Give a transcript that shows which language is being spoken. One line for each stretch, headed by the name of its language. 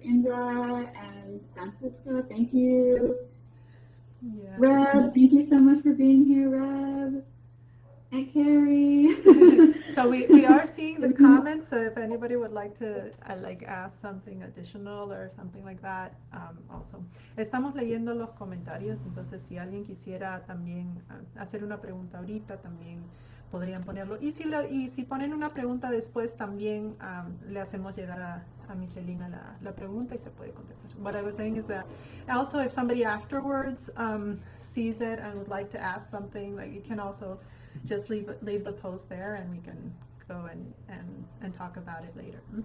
English: Indra and Francisco, thank you. Yeah. Reb, thank you so much for being here, Reb. And Carrie. So we are seeing the comments, so if anybody would like to ask something additional or something like that, also.
Spanish: Estamos leyendo los comentarios, entonces si alguien quisiera también hacer una pregunta ahorita, también podrían ponerlo. Y si ponen una pregunta después, también le hacemos llegar a Michelina la pregunta y se puede contestar.
English: What I was saying is that also if somebody afterwards sees it and would like to ask something, like you can also just leave the post there, and we can go and talk about it later.